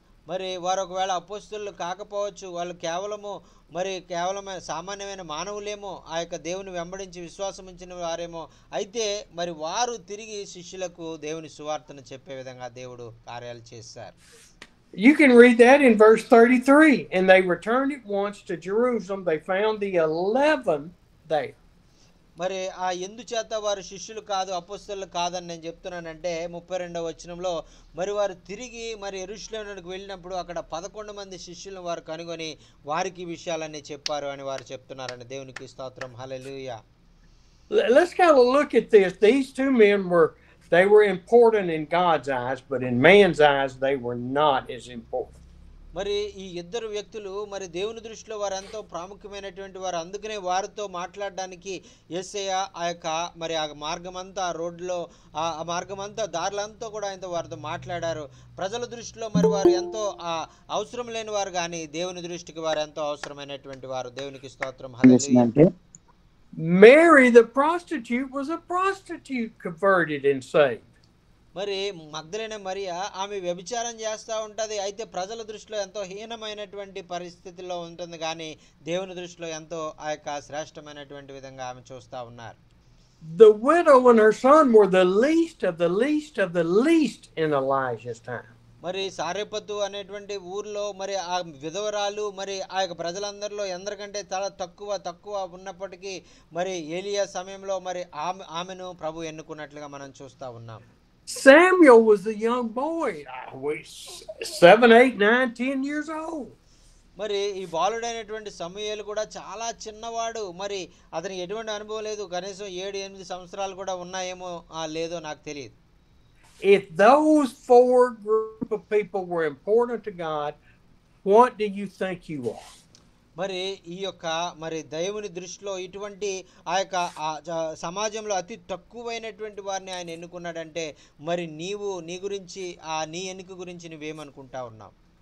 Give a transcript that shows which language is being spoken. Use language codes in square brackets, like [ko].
[te] మరి వారు ఒకవేళ అపోస్తలులు కాకపోవచ్చు, వాళ్ళు కేవలం సామాన్యమైన మానవులేమో, ఆ యొక్క దేవుని వెంబడించి విశ్వాసం ఉంచిన వారేమో. అయితే మరి వారు తిరిగి శిష్యులకు దేవుని సువార్తను చెప్పే విధంగా దేవుడు కార్యాలు చేశారు. [en] You can read that in verse 33. And they returned at once to Jerusalem. They found the 11 there. [te] మరి ఆ ఎందుచేత వారు శిష్యులు కాదు, అపోస్తలులు కాదని నేను చెప్తున్నానంటే 32వ వచనంలో మరి వారు తిరిగి మరి యెరూషలేమునకు వెళ్ళినప్పుడు అక్కడ 11 మంది శిష్యులను వారు కనుగొని వారికి విషయాలన్నీ చెప్పారు అని వారు చెప్తున్నారని. దేవునికి స్తోత్రం. హల్లెలూయా. [en] Let's kind of look at this. These two men they were important in God's eyes, but in man's eyes they were not as important. [te] మరి ఈ ఇద్దరు వ్యక్తులు మరి దేవుని దృష్టిలో వారు ఎంతో ప్రాముఖ్యమైనటువంటి వారు. అందుకనే వారితో మాట్లాడడానికి యేసయ్య ఆ యొక్క మరి ఆ మార్గమంతా రోడ్లో ఆ మార్గమంతా దారులంతా కూడా ఆయనతో వారితో మాట్లాడారు. ప్రజల దృష్టిలో మరి వారు ఎంతో అవసరం లేని వారు, కానీ దేవుని దృష్టికి వారు ఎంతో అవసరమైనటువంటి వారు. దేవునికి స్తోత్రం. హల్లెలూయా. [en] Mary the prostitute was a prostitute converted and saved. [te] మరి మగ్దలేనే మరియా ఆమె వ్యభిచారం చేస్తూ ఉంటుంది. అయితే ప్రజల దృష్టిలో ఎంతో హీనమైనటువంటి పరిస్థితుల్లో ఉంటుంది, కానీ దేవుని దృష్టిలో ఎంతో ఆ యొక్క శ్రేష్టమైనటువంటి విధంగా ఆమె చూస్తూ ఉన్నారు. [en] The widow and her son were the least of the least of the least in Elijah's time. [te] మరి సారెపతు అనేటువంటి ఊర్లో మరి ఆ విధవరాలు మరి ఆ యొక్క ప్రజలందరిలో ఎందరికంటే చాలా తక్కువ ఉన్నప్పటికీ మరి ఏలియా సమయంలో మరి ఆమెను ప్రభు ఎన్నుకున్నట్లుగా మనం చూస్తూ ఉన్నాం. [en] Samuel was a young boy, 7, 8, 9, 10 years old. [te] మరి ఈ బాలుడైనటువంటి సమూయేలు కూడా చాలా చిన్నవాడు. మరి అతనికి ఎటువంటి అనుభవం లేదు. కనీసం 7-8 సంవత్సరాలు కూడా ఉన్నాయేమో లేదో నాకు తెలియదు. [en] If those 4 group of people were important to God, what do you think you are? [te] మరి ఈ యొక్క మరి దేవుని దృష్టిలో ఇటువంటి ఆ యొక్క సమాజంలో అతి తక్కువైనటువంటి వారిని ఆయన ఎన్నుకున్నాడంటే మరి నీ గురించి నీ ఎన్నిక గురించి నువ్వేమనుకుంటా ఉన్నావు?